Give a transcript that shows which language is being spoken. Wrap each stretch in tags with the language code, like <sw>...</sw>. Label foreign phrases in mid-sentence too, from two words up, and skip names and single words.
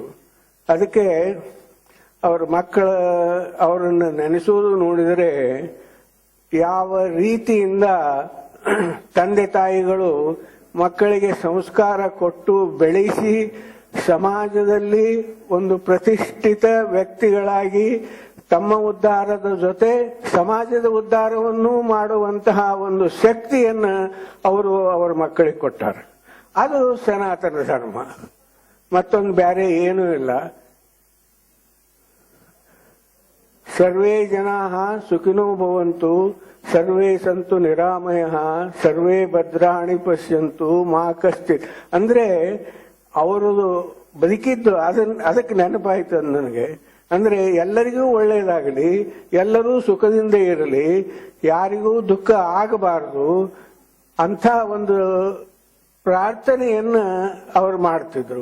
<kn>ಅದಕ್ಕೆ ಅವರ ಅವರನ್ನು ನೆನೆಸುವುದು ನೋಡಿದರೆ ಯಾವ ರೀತಿಯಿಂದ ತಂದೆ ತಾಯಿಗಳು ಮಕ್ಕಳಿಗೆ ಸಂಸ್ಕಾರ ಕೊಟ್ಟು ಬೆಳೆಸಿ ಸಮಾಜದಲ್ಲಿ ಒಂದು ಪ್ರತಿಷ್ಠಿತ ವ್ಯಕ್ತಿಗಳಾಗಿ ತಮ್ಮ ಉದ್ಧಾರದ ಜೊತೆ ಸಮಾಜದ ಉದ್ಧಾರವನ್ನು ಮಾಡುವಂತಹ ಒಂದು ಶಕ್ತಿಯನ್ನ ಅವರು ಅವರ ಮಕ್ಕಳಿಗೆ ಕೊಟ್ಟಾರೆ. ಅದು ಸನಾತನ ಧರ್ಮ, ಮತ್ತೊಂದು ಬೇರೆ ಏನೂ ಇಲ್ಲ.</kn> <sa>ಸರ್ವೇ ಜನಾಃ ಸುಖಿನೋ ಭವಂತು, ಸರ್ವೇ ಸಂತು ನಿರಾಮಯಃ, ಸರ್ವೇ ಭದ್ರಾಣಿ ಪಶ್ಯಂತು ಮಾ ಕಶ್ಚಿತ್.</sa> <kn>ಅಂದ್ರೆ ಅವರು ಬದುಕಿದ್ದು ಅದಕ್ಕೆ ನೆನಪಾಯ್ತು ನನಗೆ. ಅಂದ್ರೆ ಎಲ್ಲರಿಗೂ ಒಳ್ಳೆಯದಾಗಲಿ, ಎಲ್ಲರೂ ಸುಖದಿಂದ ಇರಲಿ, ಯಾರಿಗೂ ದುಃಖ ಆಗಬಾರದು ಅಂಥ ಒಂದು ಪ್ರಾರ್ಥನೆಯನ್ನ ಅವರು ಮಾಡ್ತಿದ್ರು.</kn>